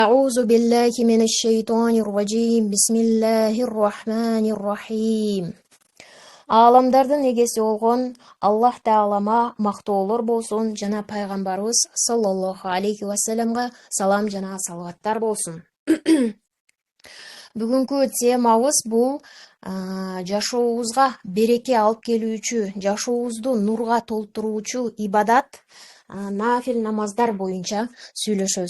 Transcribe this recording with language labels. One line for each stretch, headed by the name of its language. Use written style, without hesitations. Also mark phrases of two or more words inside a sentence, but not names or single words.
Arabic: أعوذ بالله من الشيطان الرجيم بسم الله الرحمن الرحيم
Kyrgyz: Аламдардын эгеси болгон Аллах Таалама мактоолор болсун жана пайгамбарыбыз
Arabic: صلى الله عليه وسلم
Kyrgyz: салам жана салаваттар болсун. Бүгүнкү темабыз бул жашообузга береке алып келүүчү, жашообузду нурга толтуруучу ибадат нафил намаздар боюнча сүйлөшөбүз.